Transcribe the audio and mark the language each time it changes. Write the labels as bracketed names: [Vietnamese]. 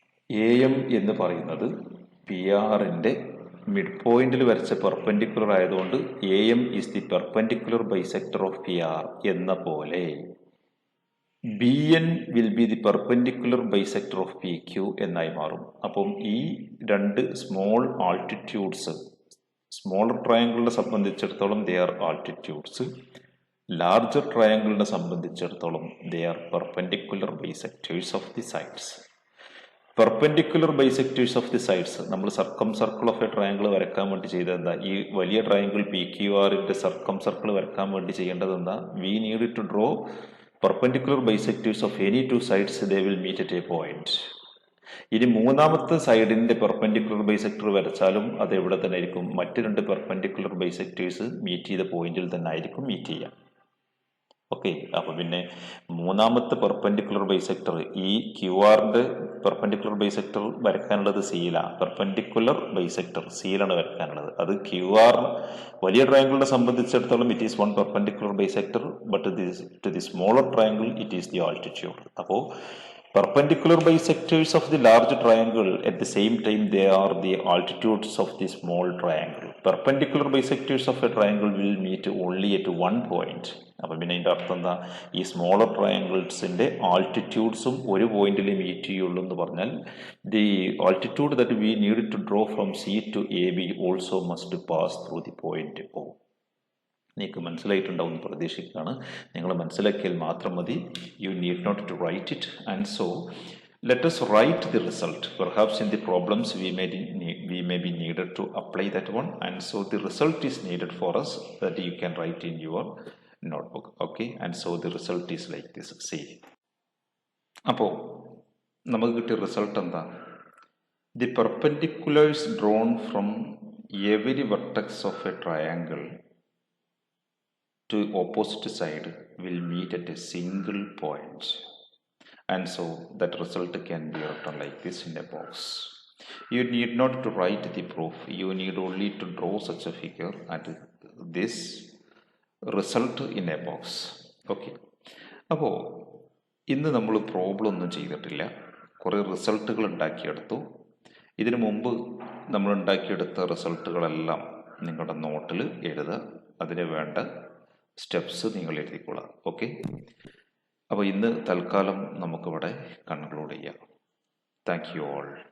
[Malayalam] AM എന്ന് പറയുന്നത് PR-ന്റെ mid പോയിന്റിൽ വരച്ച പെർപെൻഡിക്കുലർ ആയതുകൊണ്ട് [English] AM is the perpendicular bisector of PR [Malayalam] എന്ന പോലെ [English] BN will be the perpendicular bisector of PQ [Malayalam] എന്നായി മാറും. അപ്പം ഈ രണ്ട് സ്മോൾ ആൾട്ടിറ്റ്യൂഡ്സ്, സ്മോളർ ട്രയാങ്കിളിനെ സംബന്ധിച്ചിടത്തോളം [English] they are altitudes, [Malayalam] ലാർജർ ട്രയാങ്കിളിനെ സംബന്ധിച്ചിടത്തോളം [English] They are perpendicular bisectors of the sides. Perpendicular bisectors of the sides [Malayalam] നമ്മൾ സർക്കം സർക്കിൾ ഓഫ് എ ട്രയാങ്കിൾ വരക്കാൻ വേണ്ടി ചെയ്തത് എന്താ? ഈ വലിയ ട്രയാങ്കിൾ PQRന്റെ സർക്കം സർക്കിൾ വരക്കാൻ വേണ്ടി ചെയ്യേണ്ടത് എന്താ? [English] We need to draw perpendicular bisectors of any two sides, they will meet at a point. [Malayalam] ഇനി മൂന്നാമത്തെ സൈഡിന്റെ പെർപെൻഡിക്കുലർ ബൈസെക്ടർ വരച്ചാലും അത് എവിടെ തന്നെ ആയിരിക്കും? മറ്റ് രണ്ട് പെർപെൻഡിക്കുലർ ബൈസെക്ടേഴ്സ് മീറ്റ് ചെയ്ത പോയിന്റിൽ തന്നെ ആയിരിക്കും മീറ്റ് ചെയ്യുക. ഓക്കെ, അപ്പൊ പിന്നെ മൂന്നാമത്തെ പെർപെൻഡിക്കുലർ ബൈസെക്ടർ ഈ QR-ന്റെ പെർപെൻഡിക്കുലർ ബൈസെക്ടർ വരക്കാനുള്ളത് സിയിലാണ്. Perpendicular bisector സിയിലാണ് വരക്കാനുള്ളത്. അത് QR വലിയ ട്രയാങ്കിളിനെ സംബന്ധിച്ചിടത്തോളം [English] It is one perpendicular bisector, but to the smaller triangle it is the altitude. [Malayalam] അപ്പോൾ [English] perpendicular bisectors of the large triangle, at the same time they are the altitudes of the small triangle. Perpendicular bisectors of a triangle will meet only at one point. [Malayalam] അപ്പം പിന്നെ അതിൻ്റെ അർത്ഥം എന്താ? ഈ smaller ട്രയാങ്കിൾസിൻ്റെ ആൾട്ടിറ്റ്യൂഡ്സും ഒരു പോയിന്റിൽ meet ചെയ്യുള്ളൂ എന്ന് പറഞ്ഞാൽ [English] The altitude that we need to draw from C to AB also must pass through the point O. [Malayalam] നിങ്ങൾക്ക് മനസ്സിലായിട്ടുണ്ടാവും എന്ന് പ്രതീക്ഷിക്കുകയാണ്. നിങ്ങൾ മനസ്സിലാക്കിയാൽ മാത്രം മതി. [English] You need not to write it. And so let us write the result. Perhaps in the problems we may be needed to apply that one, and so the result is needed for us that you can write in your notebook. Okay, and so the result is like this. [Malayalam] See, അപ്പോൾ നമുക്ക് കിട്ടിയ result എന്താ? [English] The perpendiculars drawn from every vertex of a triangle to opposite side will meet at a single point, and so that result can be written like this in a box. You need not to write the proof, you need only to draw such a figure and this result in a box. [Malayalam] Okay, അപ്പോൾ ഇന്ന് നമ്മൾ problem ഒന്നും ചെയ്തിട്ടില്ല, കുറേ റിസൾട്ടുകൾ ഉണ്ടാക്കിയെടുത്തു. ഇതിനു മുമ്പ് നമ്മൾ ഉണ്ടാക്കിയെടുത്ത റിസൾട്ടുകളെല്ലാം നിങ്ങളുടെ നോട്ടിൽ എഴുതുക. അതിന് വേണ്ട സ്റ്റെപ്സ് നിങ്ങൾ എഴുതിക്കൊള്ളാം. ഓക്കെ, അപ്പോൾ ഇന്ന് തൽക്കാലം നമുക്കിവിടെ കൺക്ലൂഡ് ചെയ്യാം. [English] Thank you all.